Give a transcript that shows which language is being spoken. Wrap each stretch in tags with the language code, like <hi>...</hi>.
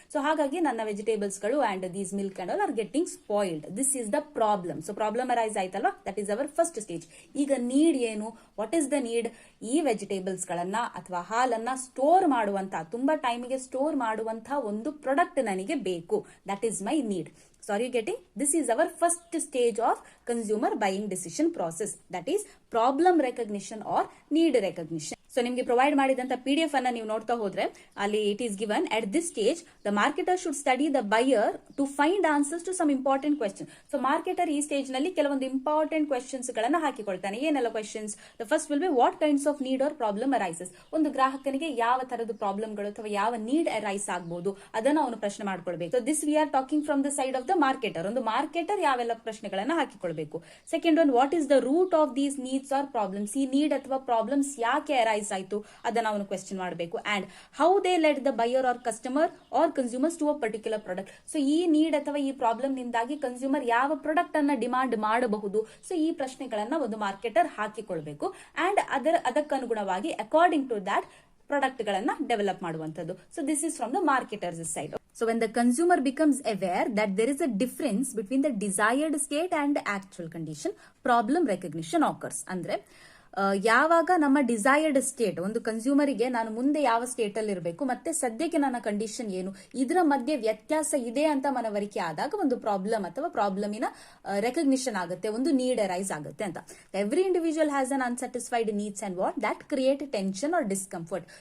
<en>so</en> <kn>ಹಾಗಾಗಿ ನನ್ನ</kn> <en>Vegetables ಗಳು and these milk and all are getting spoiled. This is the problem.</en> <kn>So problem arise ಆಯ್ತಲ್ವಾ?</kn> <en>That is our first stage.</en> <kn>ಈಗ need ಏನು?</kn> <en>What is the need?</en> <kn>ಈ vegetables ಗಳನ್ನ ಅಥವಾ ಹಾಲನ್ನ ಸ್ಟೋರ್ ಮಾಡುವಂತಹ, ತುಂಬಾ ಟೈಮಿಗೆ ಸ್ಟೋರ್ ಮಾಡುವಂತಹ ಒಂದು ಪ್ರಾಡಕ್ಟ್ ನನಗೆ ಬೇಕು.</kn> <en>That is my need. So are you getting? This is our first stage of consumer buying decision process. That is problem recognition or need recognition.</en> <kn>So ನಿಮಗೆ ಪ್ರೊವೈಡ್ ಮಾಡಿದಂತ PDF ಅನ್ನ ನೀವು ನೋಡ್ತಾ ಹೋದ್ರೆ ಅಲ್ಲಿ</kn> <en>It is given at this stage the marketer should study the buyer to find answers to some important question.</en> <kn>So marketer ಈ stage ನಲ್ಲಿ ಕೆಲವೊಂದು ಇಂಪಾರ್ಟೆಂಟ್ ಕ್ವೆಶ್ಚನ್ಸ್ ಗಳನ್ನ ಹಾಕಿಕೊಳ್ತಾನೆ. ಏನೆಲ್ಲ questions?</kn> <en>The first will be what kinds of need are problem arises.</en> <kn>ಒಂದು ಗ್ರಾಹಕನಿಗೆ ಯಾವ ತರದ ಪ್ರಾಬ್ಲಮ್ಗಳು ಅಥವಾ ಯಾವ ನೀಡ್ ಅರೈಸ್ ಆಗಬಹುದು ಅದನ್ನ ಅವನು ಪ್ರಶ್ನೆ ಮಾಡ್ಕೊಳ್ಬೇಕು.</kn> <en>So this we are talking from the side of the marketer.</en> <kn>ಒಂದು ಮಾರ್ಕೆಟರ್ ಯಾವೆಲ್ಲ ಪ್ರಶ್ನೆಗಳನ್ನ ಹಾಕಿಕೊಳ್ಬೇಕು.</kn> <en>Second one, what is the root of these needs are problems.</en> <kn>ಈ ನೀಡ್ ಅಥವಾ ಪ್ರಾಬ್ಲಮ್ಸ್ ಯಾಕೆ ಅರೈಸ್ ಆಯ್ತು ಅದನ್ನ ಅವನು ಕ್ವೆಶ್ಚನ್ ಮಾಡಬೇಕು.</kn> <en>And how they let the buyer are customer are consumers to a particular product.</en> <kn>So ಈ ನೀಡ್ ಅಥವಾ ಈ ಪ್ರಾಬ್ಲಮ್ ನಿಂದಾಗಿ ಕನ್ಸ್ಯೂಮರ್ ಯಾವ ಪ್ರಾಡಕ್ಟ್ ಅನ್ನ ಡಿಮಾಂಡ್ ಮಾಡಬಹುದು. ಸೊ ಈ ಪ್ರಶ್ನೆಗಳನ್ನ ಒಂದು marketer ಹಾಕಿಕೊಳ್ಬೇಕು. And ಅದಕ್ಕನುಗುಣವಾಗಿ according to that product ಗಳನ್ನ ಡೆವಲಪ್ ಮಾಡುವಂತದ್ದು.</kn> <en>So this is from the marketers side. So when the consumer becomes aware that there is a difference between the desired state and the actual condition, problem recognition occurs.</en> <kn>ಅಂದ್ರೆ ಯಾವಾಗ ನಮ್ಮ desired state, ಒಂದು ಕನ್ಸ್ಯೂಮರಿಗೆ ನಾನು ಮುಂದೆ ಯಾವ state ಅಲ್ಲಿ ಇರಬೇಕು ಮತ್ತೆ ಸದ್ಯಕ್ಕೆ ನನ್ನ ಕಂಡೀಷನ್ ಏನು, ಇದರ ಮಧ್ಯೆ ವ್ಯತ್ಯಾಸ ಇದೆ ಅಂತ ಮನವರಿಕೆ ಆದಾಗ ಒಂದು ಪ್ರಾಬ್ಲಮ್ ಅಥವಾ ಪ್ರಾಬ್ಲಮಿನ ರೆಕಗ್ನಿಷನ್ ಆಗುತ್ತೆ, ಒಂದು ನೀಡ್ ಅರೈಸ್ ಆಗುತ್ತೆ ಅಂತ.</kn> <en>Every individual has an unsatisfied needs and what that create tension are discomfort.</en>